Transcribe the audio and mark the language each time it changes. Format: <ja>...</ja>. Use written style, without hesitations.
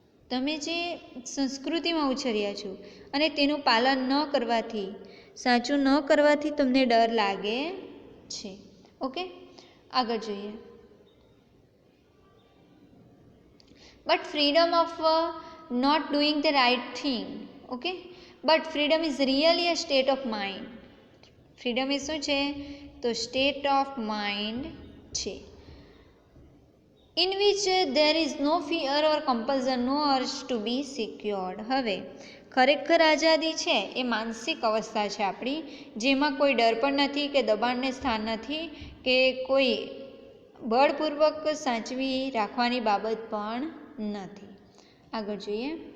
<gu>તમે જે સંસ્કૃતિમાં ઉછર્યા છો અને તેનું પાલન ન કરવાથી, સાચું ન કરવાથી તમને ડર લાગે છે. ઓકે, આગળ જોઈએ.</gu> <en>But freedom of not doing the right thing. Okay, but freedom is really a state of mind.</en> <gu>Freedom એ શું છે? તો સ્ટેટ ઓફ માઇન્ડ છે.</gu> <en>in which there is no fear or compulsion, no urge to be secured.</en> <gu>હવે ખરેખર આઝાદી છે એ માનસિક અવસ્થા છે આપણી, જેમાં કોઈ ડર પણ નથી કે દબાણને સ્થાન નથી કે કોઈ બળપૂર્વક સાચવી રાખવાની બાબત પણ નથી. આગળ જોઈએ.</gu>